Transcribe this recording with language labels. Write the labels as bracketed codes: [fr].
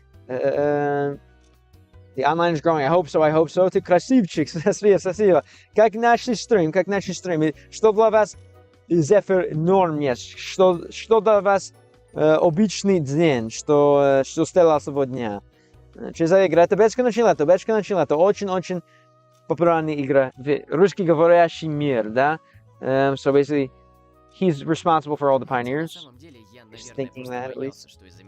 [en] The online is growing. I hope so. [ru] Ты красивчик. Спасибо. Как наш стрим. Что для вас Zephyr норм есть? Что для вас обычный день? Что стало сегодня? Что за игра? Это бесконечно. Очень популярная игра в русскоговорящий мир, да? [en] So basically, he's responsible for all the pioneers. Just thinking that, at least.